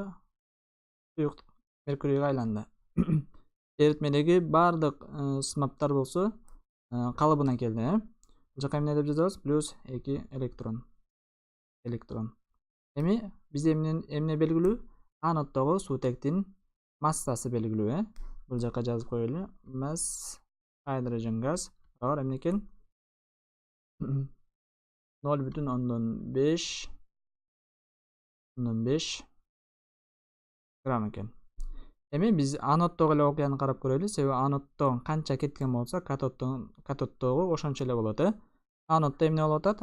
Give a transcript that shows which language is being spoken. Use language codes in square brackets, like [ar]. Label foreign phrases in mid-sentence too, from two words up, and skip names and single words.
[ky] Суюк меркурийге айланды. Эритмедеги бардык сымаптар болсо калыбына келди. Бул жака эмне деп жазабыз? Плюс 2 электрон. Эми бизде эмне белгилүү? Аноддогу суутектин массасы белгилүү, Бул жака жазып коелу. [en] Mass hydrogen gas [ky] бар эмне экен? 0,5 грамм экен. Эми биз аноддогу эле окуяны карап көрөлү. Себеби аноддон канча кеткен болсо, катоддогу ошончо эле болот, Аноддо эмне болуп атат?